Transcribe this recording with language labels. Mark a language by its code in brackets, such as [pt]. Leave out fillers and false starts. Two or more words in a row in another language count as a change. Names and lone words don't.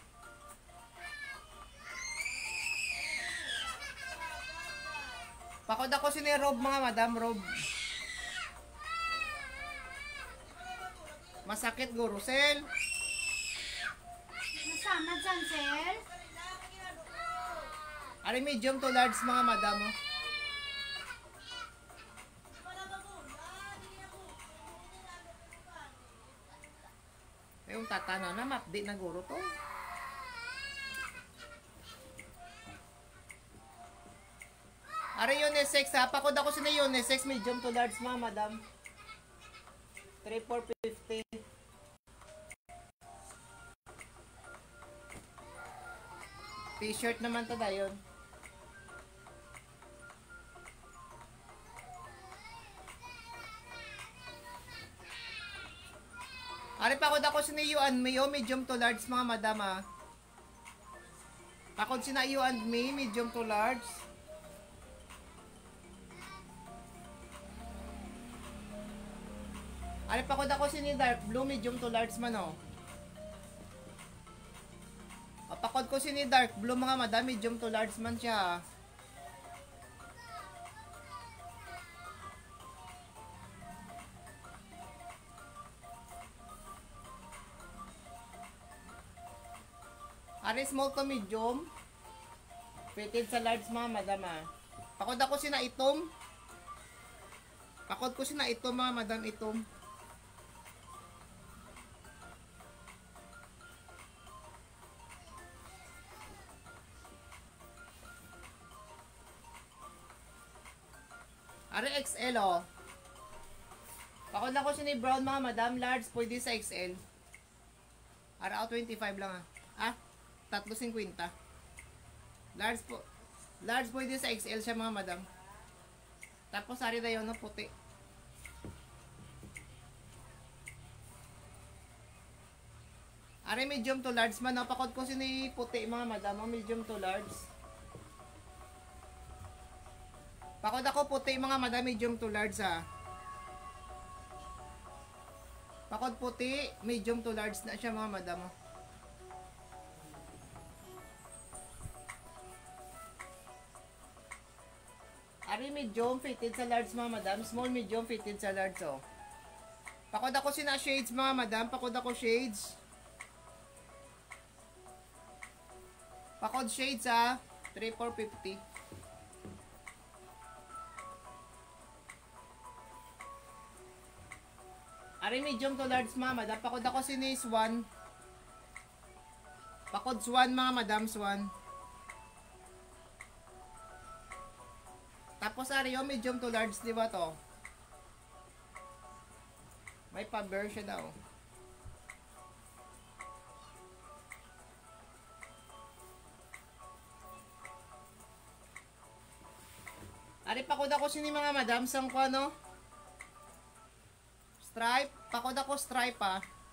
[hil] Pakod ako sini robe mga madam, robe. Masakit go Rosel. Nasama dyan, Sel? [en] Are medium to large mga madam oh. [hil] Yung tatana na mapdi na guro to. [en] Are unisex ha. [hil] Pakod ako sa unisex [en] medium to large [hil] mga madam. 3,450. T-shirt naman to dayon. Ari pakod ako sa [en] you and me, medium to large [hil] mga madam ha. Pakod sina [en] you and me, medium to large. [hil] Ari pakod ako sini [en] dark blue, medium to large [hil] man oh. Pakod ko sini [en] dark blue [hil] mga madam, [en] medium to large [hil] man siya. [en] Ari small to medium. [hil] Fitted sa large mga madam ah. Pakod ako sina itom. Pakod ko sina itom mga madam, itom. Ari XL oh. Pakod ako sini brown mga madam, large pwede sa XL. Ara 25 lang ah. 3.50. Large po. Large pwede sa XL siya mga madam. Tapos ari na yun no, puti. Ari medium to large man. Napakod ko sini puti mga madam. [en] Medium to large. [hil] Pakod ako puti mga madam. [en] Medium to large ha. [hil] Pakod puti. [en] Medium to large [hil] na siya mga madam. Ari [en] medium fitted [hil] sa large mga madam. [en] Small medium fitted [hil] sa large oh. Pakod ako sina shades mga madam. Pakod ako shades. Pakod shades ah. 3,450. Ari [en] medium to large [hil] mga madam. Pakod ako sini swan. Pakod swan mga madam, swan. Tapos ari yung [en] medium to large, [hil] di ba to? May pa-bear siya daw. Ari pakod ako sini mga madam, sang ko ano? Stripe, pakod ako stripe ah.